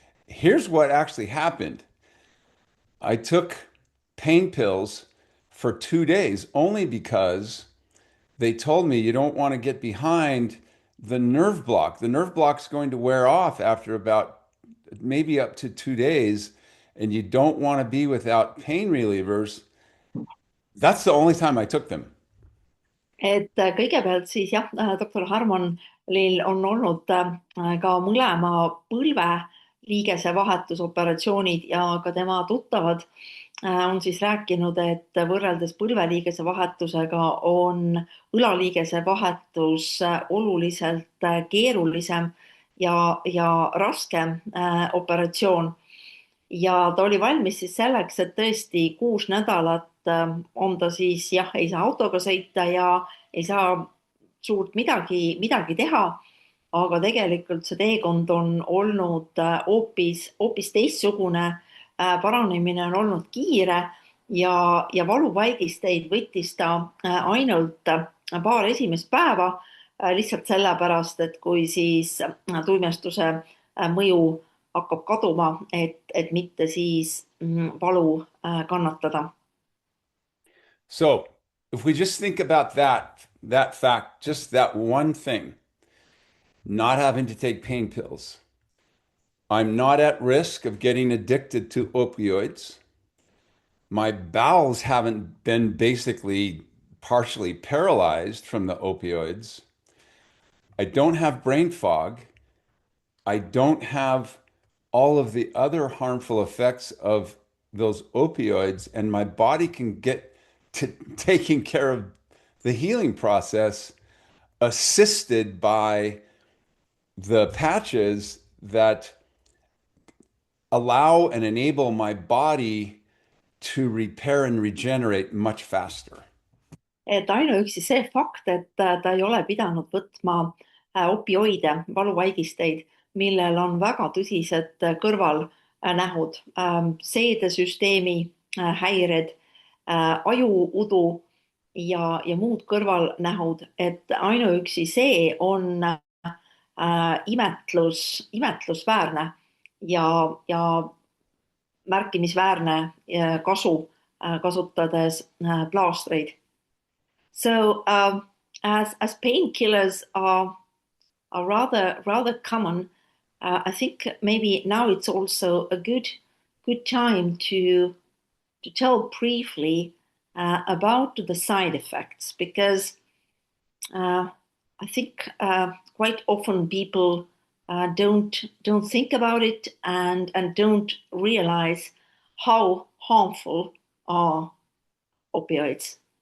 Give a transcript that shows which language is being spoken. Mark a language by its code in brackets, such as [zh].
[en] Here's what actually happened. I took pain pills for 2 days only because they told me you don't want to get behind the nerve block. The nerve block's going to wear off after about maybe up to 2 days, and you don't want to be without pain relievers. That's the only time I took them. [et] Et kõigepealt siis jah, doktor Harmonil on olnud ka mõlema põlve liigese vahetusoperatsioonid ja ka tema tuttavad on siis rääkinud, et võrreldes põlveliigese vahetusega on õlaliigese vahetus oluliselt keerulisem ja raskem operatsioon. Ja ta oli valmis siis selleks, et tõesti 6 nädalat on ta siis jah, ei saa autoga sõita ja ei saa suurt midagi teha. Aga tegelikult see teekond on olnud hoopis teistsugune. Paranemine on olnud kiire ja valuvaigisteid võttis ta ainult paar esimest päeva lihtsalt sellepärast, et kui siis tuimestuse mõju hakkab kaduma, et mitte siis valu kannatada. [en] So if we just think about that fact, just that one thing, not having to take pain pills, I'm not at risk of getting addicted to opioids. My bowels haven't been basically partially paralyzed from the opioids. I don't have brain fog. I don't have all of the other harmful effects of those opioids, and my body can get to taking care of the healing process assisted by the patches that allow and enable my body to repair and regenerate much faster. [et] et ainuüksi see fakt, et ta ei ole pidanud võtma opioide, valuvaigisteid, millel on väga tõsised kõrvalnähud, seedesüsteemi häired, ajuudu ja muud kõrvalnähud, et ainuüksi see on imetlusväärne ja märkimisväärne kasu, kasutades plaastreid. [en] So as painkillers are rather common, I think maybe now it's also a good time to tell briefly about the side effects because I think quite often people don't think about it and don't realize how harmful are opioids.